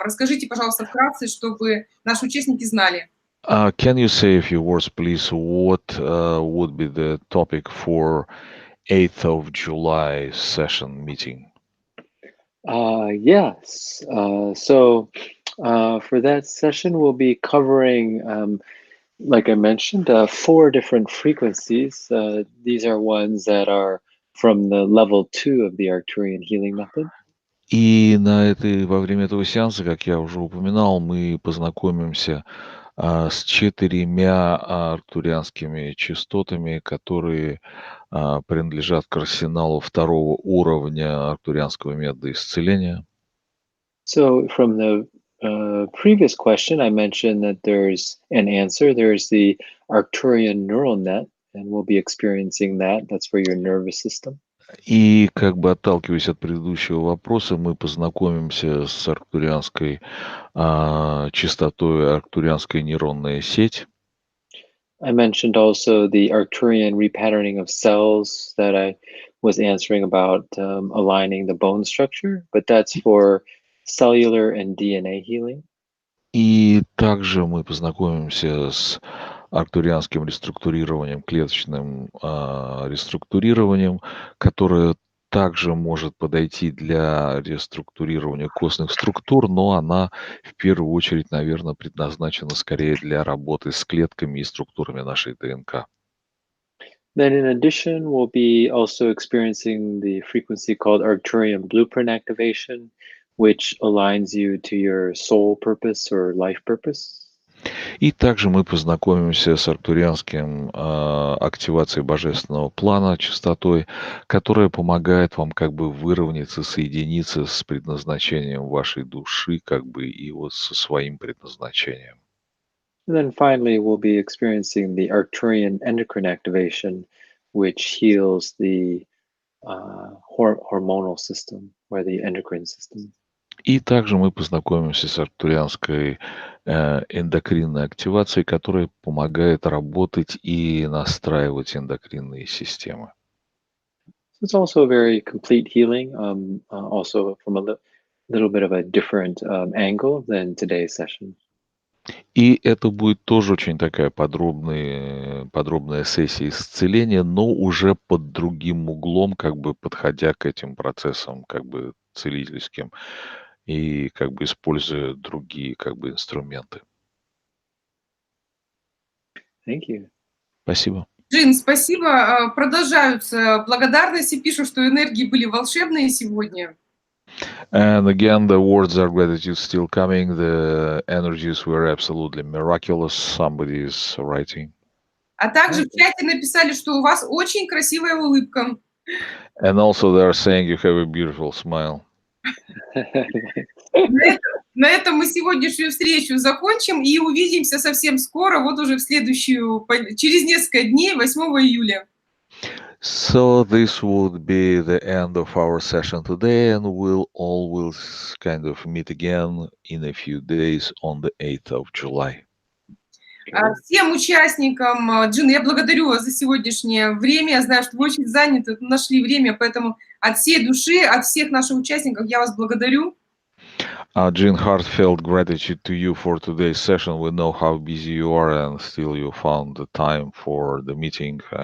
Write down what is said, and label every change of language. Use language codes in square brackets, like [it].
[ru] Расскажите, пожалуйста, вкратце, чтобы наши участники знали. [en] Can you say a few words, please? What would be the topic for 8th of July session meeting? Yes. So for that session, we'll be covering, like I mentioned, 4 different frequencies. These are ones that are from the level 2 of the Arcturian healing method. [ru] И во время этого сеанса, как я уже упоминал, мы познакомимся с 4 арктурианскими частотами, которые принадлежат к арсеналу 2-го уровня арктурианского метода исцеления. [en] So from the previous question, I mentioned that there's an answer. There's the Arcturian neural net, and we'll be experiencing that. That's for your nervous system. [ru] И отталкиваясь от предыдущего вопроса, мы познакомимся с арктурианской частотой, арктурианская нейронная сеть. [en] I mentioned also the Arcturian repatterning of cells that I was answering about aligning the bone structure, but that's for cellular and DNA healing. [ru] И также мы познакомимся с арктурианским реструктурированием, клеточным реструктурированием, которое также может подойти для реструктурирования костных структур, но она в первую очередь, наверное, предназначена скорее для работы с клетками и структурами нашей ДНК. [en] Then in addition, we'll be also experiencing the frequency called Arcturian blueprint activation, which aligns you to your soul purpose or life purpose. [ru] И также мы познакомимся с арктурианским активацией Божественного Плана частотой, которая помогает вам выровняться, соединиться с предназначением вашей души, и вот со своим предназначением. [en] And then finally, we'll be experiencing the Arcturian endocrine activation, which heals the hormonal system or the endocrine system. [ru] И также мы познакомимся с арктурианской эндокринной активацией, которая помогает работать и настраивать эндокринные системы. [en] So it's also a very complete healing, also from a little bit of a different angle than today's session. [ru] И это будет тоже очень такая подробная сессия исцеления, но уже под другим углом, как бы подходя к этим процессам, как бы целительским, и как бы используя другие как бы инструменты. [en] Thank you. [ru] Спасибо. Джин, спасибо. Продолжаются благодарности, пишут, что энергии были волшебные сегодня. [en] And again, the words of gratitude still coming. The energies were absolutely miraculous. Somebody is writing. [ru] А также в чате написали, что у вас очень красивая улыбка. [en] And also they are saying you have a beautiful smile. [ru] На этом мы сегодняшнюю встречу закончим и увидимся совсем скоро, вот уже через несколько дней, 8 июля. [en] So this would be the end of our session today, and we'll kind of meet again in a few days on the 8th of July. [ru] Всем участникам, Джин, я благодарю вас за сегодняшнее время. Я знаю, что вы очень заняты, нашли время, поэтому от всей души, от всех наших участников я вас благодарю. [en] Джин, heartfelt gratitude to you for today's session. We know how busy you are, and still you found the time for the meeting.